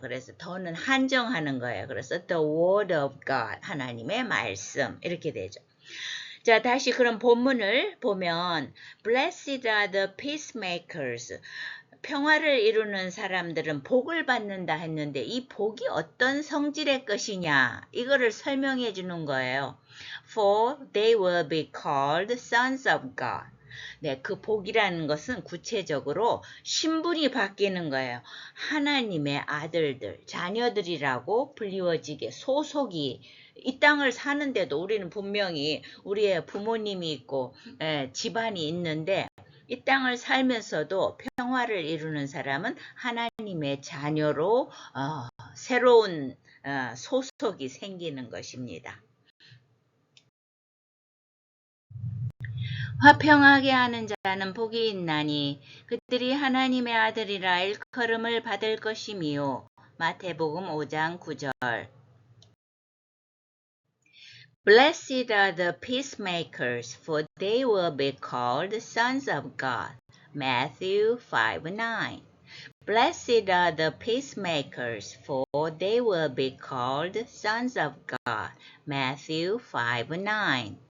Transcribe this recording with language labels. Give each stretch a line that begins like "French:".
Korean: 그래서 더는 한정하는 거예요. 그래서 the word of God, 하나님의 말씀 이렇게 되죠. 자, 다시 그럼 본문을 보면
English: Blessed are the peacemakers.
Korean: 평화를 이루는 사람들은 복을 받는다 했는데 이 복이 어떤 성질의 것이냐 이거를 설명해 주는 거예요.
English: For they will be called sons of God.
Korean: 네, 그 복이라는 것은 구체적으로 신분이 바뀌는 거예요. 하나님의 아들들, 자녀들이라고 불리워지게 소속이 이 땅을 사는데도 우리는 분명히 우리의 부모님이 있고 집안이 있는데 이 땅을 살면서도 평화를 이루는 사람은 하나님의 자녀로 새로운 소속이 생기는 것입니다. 화평하게 하는 자는 복이 있나니 그들이 하나님의 아들이라 일컬음을 받을 것이미요. 마태복음 5장 9절.
English: Blessed are the peacemakers, for they will be called sons of God. Matthew 5:9. Blessed are the peacemakers, for they will be called sons of God. Matthew 5:9.